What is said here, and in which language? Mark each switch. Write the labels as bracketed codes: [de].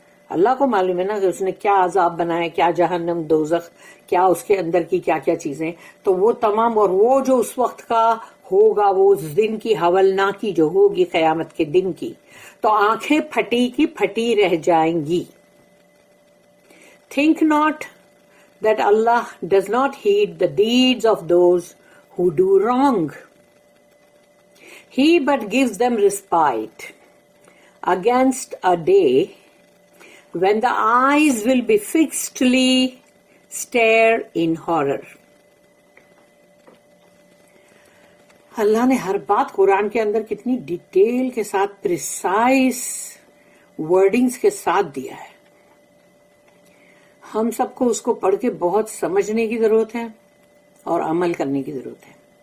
[ur] اللہ کو معلوم ہے نا کہ اس نے کیا عذاب بنایا، کیا جہنم، دوزخ، کیا اس کے اندر کی کیا کیا چیزیں. تو وہ تمام، اور وہ جو اس وقت کا ہوگا، وہ اس دن کی ہولناکی جو ہوگی قیامت کے دن کی، تو آنکھیں پھٹی کی پھٹی رہ جائیں گی. [en] Think not that Allah does not heed the deeds of those who do wrong. He but gives them respite against a day when the eyes will be fixedly stare in horror. [ur] اللہ نے ہر بات قرآن کے اندر کتنی detail کے ساتھ، precise wordings کے ساتھ دیا ہے. ہم سب کو اس کو پڑھ کے بہت سمجھنے کی ضرورت ہے اور عمل کرنے کی ضرورت ہے.